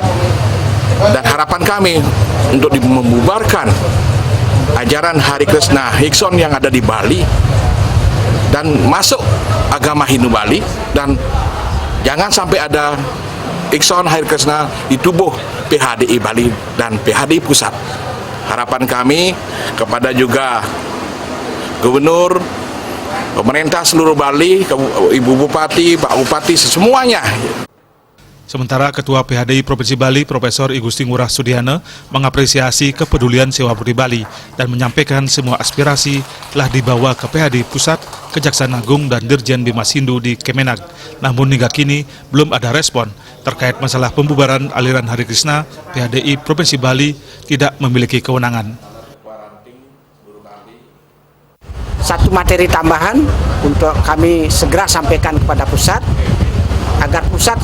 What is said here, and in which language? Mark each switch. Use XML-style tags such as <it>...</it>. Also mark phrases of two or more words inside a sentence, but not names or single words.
<id>Dan harapan kami untuk membubarkan ajaran Hare Krishna ISKCON yang ada di Bali dan masuk agama Hindu Bali, dan jangan sampai ada ISKCON Hare Krishna di tubuh PHDI Bali dan PHDI Pusat. Harapan kami kepada juga Gubernur, pemerintah seluruh Bali, Ibu Bupati, Pak Bupati, semuanya. Sementara Ketua PHDI Provinsi Bali, Profesor I Gusti Ngurah Sudiano, mengapresiasi kepedulian Siwa Murti Bali dan menyampaikan semua aspirasi telah dibawa ke PHDI Pusat, Kejaksaan Agung dan Dirjen Bimas Hindu di Kemenag. Namun hingga kini belum ada respon terkait masalah pembubaran aliran Hare Krishna. PHDI Provinsi Bali tidak memiliki kewenangan. Satu materi tambahan untuk kami segera sampaikan kepada pusat, agar pusat</id>